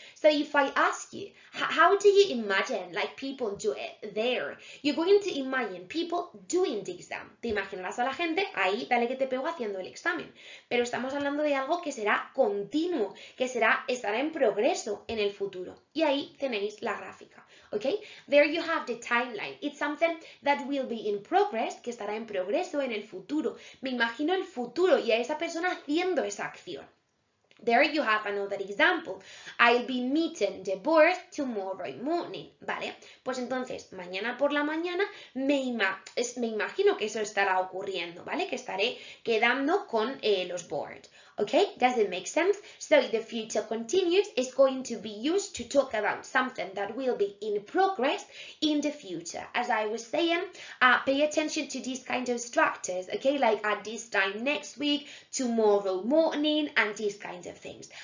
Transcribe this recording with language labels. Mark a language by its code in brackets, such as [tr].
[en] So if I ask you, how do you imagine like people do it there? You're going to imagine people doing the exam. [es] Te imaginarás a la gente ahí, dale que te pego haciendo el examen. Pero estamos hablando de algo que será continuo, que estará en progreso en el futuro. Y ahí tenéis la gráfica. [en] Okay, there you have the timeline. It's something that will be in progress, [es] que estará en progreso en el futuro. Me imagino el futuro y a esa persona haciendo esa acción. [en] There you have another example. I'll be meeting the board tomorrow morning. [es] Vale, pues entonces mañana por la mañana me imagino que eso estará ocurriendo, ¿vale? Que estaré quedando con los boards. [en] Okay, does it make sense? So the future continuous is going to be used to talk about something that will be in progress in the future. As I was saying, pay attention to these kind of structures, okay, like at this time next week, tomorrow morning, and these kinds of things.